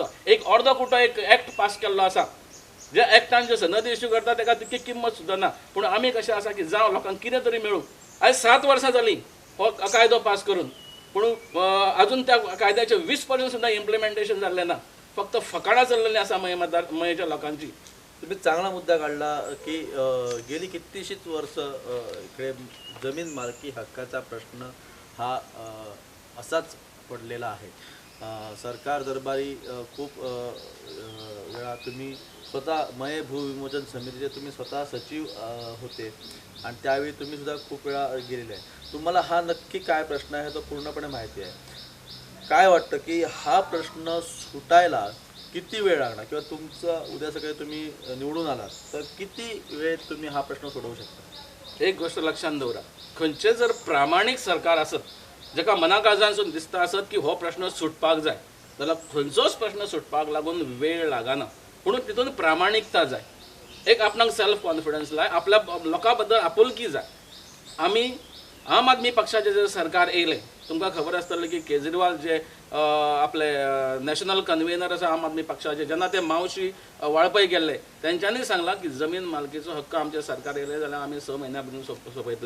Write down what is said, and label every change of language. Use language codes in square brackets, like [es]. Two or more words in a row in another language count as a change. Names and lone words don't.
[kok] एक अर्दो कुटो एक एक्ट पास केल्लो आसा. ज्या एक्टान जे सनदी इश्यू करता ताका तितकी किंमत सुद्दां ना. पूण आमी कशें आसा की जावं लोकांक कितें तरी मेळूं. आयज 7 वर्सां जालीं हो कायदो पास करून, पूण अजून त्या कायद्याचे 20% सुद्दां इम्प्लिमेंटेशन जाल्लें ना. फक्त फकाणां चल्लेलीं आसा मयेच्या लोकांची. [mr] तुम्ही चांगला मुद्दा काढला की गेली कितीशीच वर्ष इकडे जमीन मालकी हक्काचा प्रश्न हा असाच पडलेला आहे. सरकार दरबारी खूप वेळा तुम्ही स्वतः मये भूविमोचन समितीचे तुम्ही स्वतः सचिव होते आणि त्यावेळी तुम्ही सुद्धा खूप वेळा गेलेले आहे. तुम्हाला हा नक्की काय प्रश्न आहे तो पूर्णपणे माहिती आहे. काय वाटतं की हा प्रश्न सुटायला किती वेळ लागणार किंवा तुमचं उद्या सकाळी तुम्ही निवडून आलात तर किती वेळ तुम्ही हा प्रश्न सोडवू शकता? [kok] एक गोष्ट लक्षात दवरा, खंयचें जर प्रामाणीक सरकार आसत जाका मना काळजांसून दिसता आसत की हो प्रश्न सुटपाक जाय जाल्यार खंयचोच प्रश्न सुटपाक लागून वेळ लागना. पूण तितून प्रामाणिकता जाय. एक आपणाक [en] self confidence [kok] जाय, आपल्या लोकां बद्दल आपुलकी जाय. आमी आम आदमी पक्षाचे जे सरकार येयलें, तुमकां खबर आसतलें की केजरीवाल जे आपले [en] national convener [kok] आसा आम आदमी पक्षाचे, जेन्ना ते मावशी वाळपय गेल्ले तेंच्यांनी सांगलां की जमीन मालकीचो हक्क आमचे सरकार येयले जाल्यार आमी 6 म्हयन्या भितर सोंपयतले.